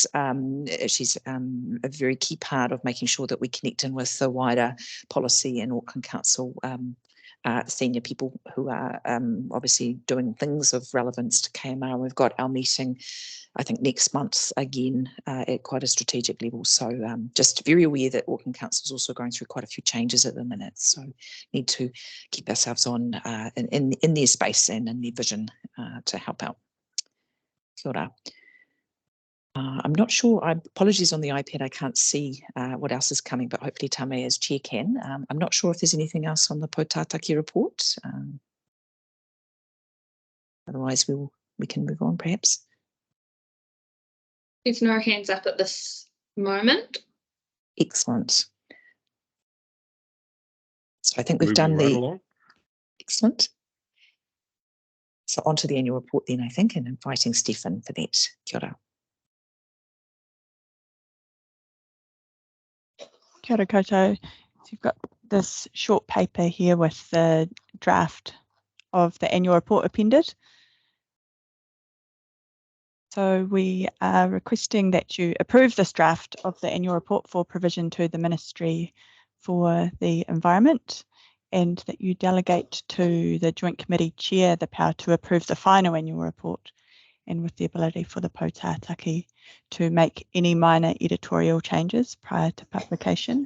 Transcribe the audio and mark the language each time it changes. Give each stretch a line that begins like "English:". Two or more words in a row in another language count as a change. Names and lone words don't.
English: She's a very key part of making sure that we connect in with the wider policy and Auckland Council senior people who are obviously doing things of relevance to KMR. We've got our meeting, I think, next month again at quite a strategic level. So just very aware that Auckland Council is also going through quite a few changes at the minute. So need to keep ourselves on in their space and in their vision to help out.
Māori: Kia ora.
English: I'm not sure, apologies on the iPad, I can't see what else is coming, but hopefully Tame as chair can. I'm not sure if there's anything else on the Potataki report. Otherwise we can move on perhaps. There's no hands up at this moment. Excellent. So I think we've done the... Excellent. So on to the annual report then, I think, and inviting Stephen for that.
Māori: Kia ora. Kia ora koutou.
English: So you've got this short paper here with the draft of the annual report appended. So we are requesting that you approve this draft of the annual report for provision to the Ministry for the Environment, and that you delegate to the Joint Committee Chair the power to approve the final annual report, and with the ability for the Potataki to make any minor editorial changes prior to publication.